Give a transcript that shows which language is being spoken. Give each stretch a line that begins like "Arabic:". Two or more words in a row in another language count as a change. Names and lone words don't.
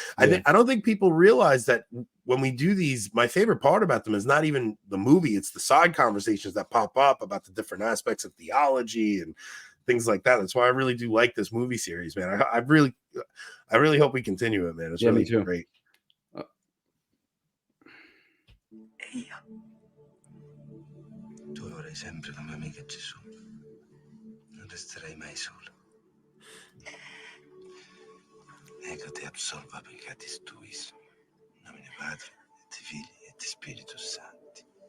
English: I don't think people realize that when we do these, my favorite part about them is not even the movie, it's the side conversations that pop up about the different aspects of theology and things like that. That's why I really do like this movie series, man. I really hope we continue it, man. It's really great.
Italian: Tu avrai sempre la mia amica Gesù. Non resterai mai solo.
Latin: Ecco ti absolva peccatis tuis. In nomine Padre, et Filii, et Spiritus Sancti.